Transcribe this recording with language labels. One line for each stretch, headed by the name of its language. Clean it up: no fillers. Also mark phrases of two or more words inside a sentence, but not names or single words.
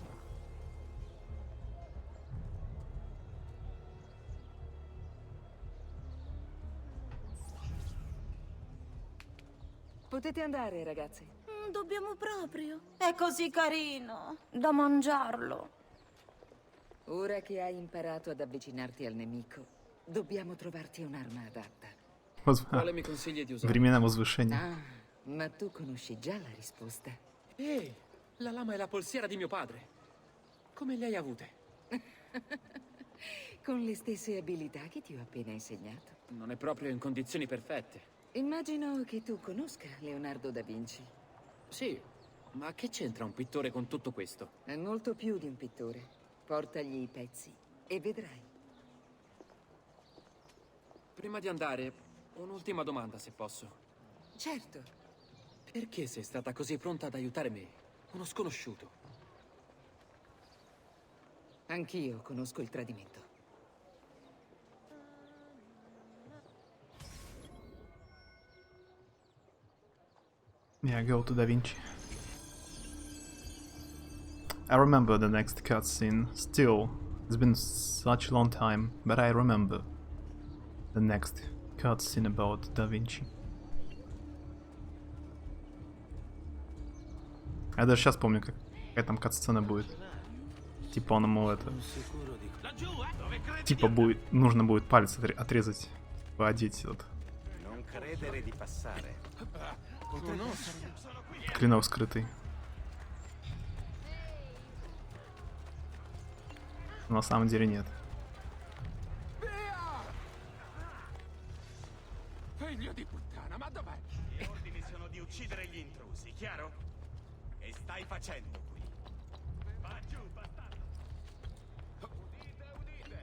Italian: Potete andare, ragazzi. Dobbiamo proprio. È così carino. Da mangiarlo. Ora che hai imparato ad avvicinarti al nemico, dobbiamo trovarti un'arma adatta. Quale mi consigli di usare?
Russian: Времена возвышения.
Italian: Ah, ma tu conosci già la risposta. Ehi, la lama è la polsiera di mio padre. Come le hai avute? Con le stesse abilità che ti ho appena insegnato. Non è proprio in condizioni perfette. Immagino che tu conosca Leonardo da Vinci. Sì, ma che c'entra un pittore con tutto questo? È molto più di un pittore. Portagli i pezzi e vedrai. Prima di andare, un'ultima domanda, se posso. Certo. Perché sei stata così pronta ad aiutare me, uno sconosciuto? Anch'io conosco il tradimento.
English: Yeah, go to Da Vinci. I remember the next cutscene. Still, it's been such a long time, but I remember the next cutscene about Da Vinci.
Russian: Я даже сейчас помню, какая там кат-сцена будет. Типа он ему это... Типа нужно будет палец отрезать, поодеть вот. Клинок скрытый. Но на самом деле нет.
Italian: Figlio di puttana, ma dov'è? Gli ordini sono di uccidere gli intrusi, chiaro? E stai facendo qui? Va giù, bastardo! Udite!